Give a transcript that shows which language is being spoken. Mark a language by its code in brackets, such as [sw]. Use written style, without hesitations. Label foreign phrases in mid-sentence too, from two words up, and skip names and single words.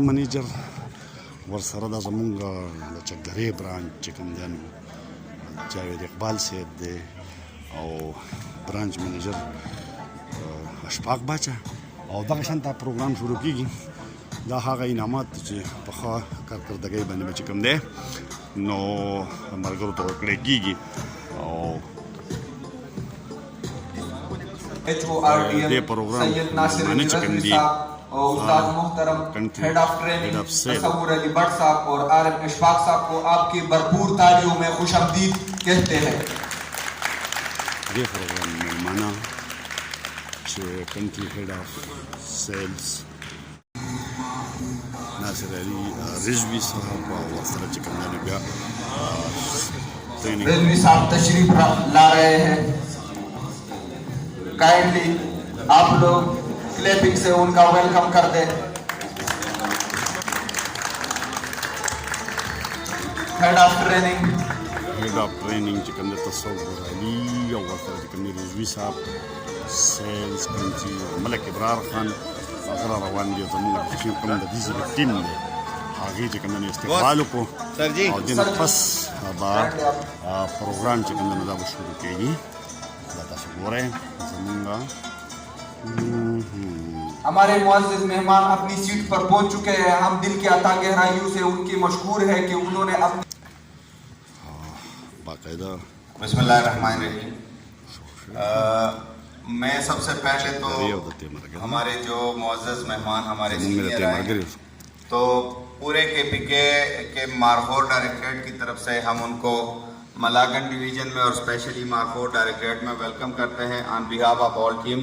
[ps] منیجر ورسره دا زمونږ د چکدرې برانچ چې کوم دی نو جاوید اقبال صاحب دی او [en] branch manager [ps] اشفاق باچا او دغه شانته پروګرام شروع کیږي دا هغه انعامات چې په ښه کارکردګۍ باندې به چې کوم دی نو ملګرو ته ورکړی کیږي او دې پروګرام باندې چې کوم دی [ur] استاد محترم [en] head of training [ur] تصور علی بٹ صاحب اور آر ایم اشفاق صاحب کو آپ کی بھرپور تالیوں میں خوش آمدید کہتے ہیں. [ps] دې پروګرام مېلمانه چې [en] country head of sales [ps] ناصر علي رضوي صاحب او ورسره چې کوم دی بیا [ur] رضوي صاحب تشریف لا رہے ہیں. کائنڈلی آپ لوگ کلیپنگ سے ان کا ویلکم کر دیں. [en] head of training [ps] چې کوم دی تصور علي او ورسره چې کوم دی رضوي صاحب [en] sales country [ps] ملک ابرار خان هغه روان دي زموږ چې کوم د دې ټیم دی هغې چې کوم دی استقبال وکړو او دې نه پس به پروګرام چې کوم دی دا به شروع کېږي دا تاسو ګورئ زموږ [ur] ہمارے معزز مہمان اپنی سیٹ پر پہنچ چکے ہیں. ہم دل کی عطا گہرائیوں سے ان کی مشکور ہے کہ انہوں نے اپنی باقاعدہ [ar] بسم اللہ الرحمن الرحیم. [ur] میں سب سے پہلے تو ہمارے جو معزز مہمان ہمارے سینئر آئے تو پورے کے پی کے مارخور ڈائریکٹریٹ کی طرف سے ہم ان کو ملاکنڈ ڈویژن میں اور اسپیشلی مارخور ڈائریکٹریٹ میں ویلکم کرتے ہیں [en] on behalf of all team.